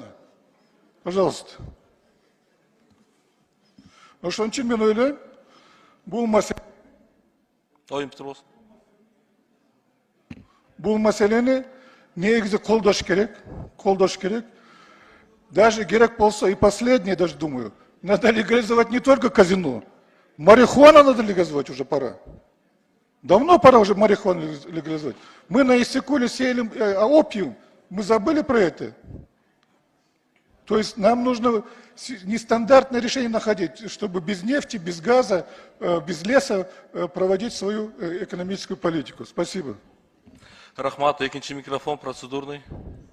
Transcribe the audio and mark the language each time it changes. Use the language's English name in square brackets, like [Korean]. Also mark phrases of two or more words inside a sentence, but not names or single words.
[Russian] Пожалуйста. [Kyrgyz] Ошон үчүн мен ойлойм, бул маселени негизи колдош керек. [Russian] Даже [Kyrgyz] керек болсо [Russian] и последнее, даже думаю, надо легализовать не только казино, марихуану надо легализовать уже пора. Давно пора уже марихуану легализовать. Мы на Иссык-Куле сеяли опиум, мы забыли про это. То есть нам нужно нестандартное решение находить, чтобы без нефти, без газа, без леса проводить свою экономическую политику. Спасибо. [Kyrgyz] Рахмат, экинчи микрофон процедурный.